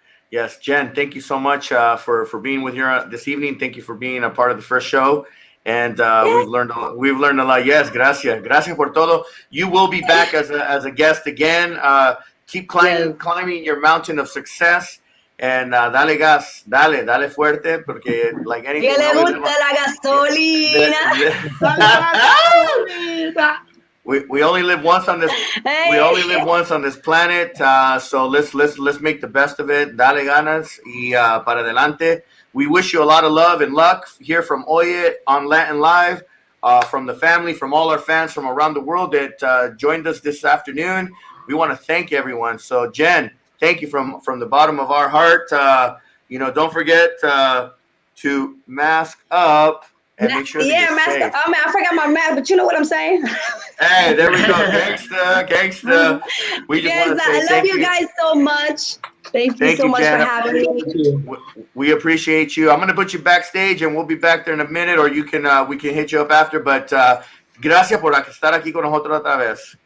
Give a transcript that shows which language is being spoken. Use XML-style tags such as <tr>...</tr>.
<en>Yes, Jenn, thank you so much for being with here this evening. Thank you for being a part of the first show. And we've learned a lot. Yes,</en> <es>gracias por todo.</es> <en>You will be back as a guest again. Keep climbing your mountain of success, And</en> <es>dale gas, dale fuerte, porque</es> <en>like anything.</en> <es>Que le gusta la gasolina.</es> <en>We only live once on this. Hey. We only live once on this planet. So let's make the best of it.</en> <es>Dale ganas y para adelante.</es> <en>We wish you a lot of love and luck here from OYE on Latin Live, from the family, from all our fans from around the world that joined us this afternoon. We want to thank everyone. So Jen, thank you from the bottom of our heart. Don't forget to mask up and make sure that you're mask up. I forgot my mask, but you know what I'm saying. Hey, there we go, gangsta. We just want to say I love you guys so much. Thank you so much Jen. for having me. We appreciate you. I'm gonna put you backstage, and we'll be back there in a minute, or you can we can hit you up after. But</en> <es>gracias por estar aquí con nosotros otra vez.</es>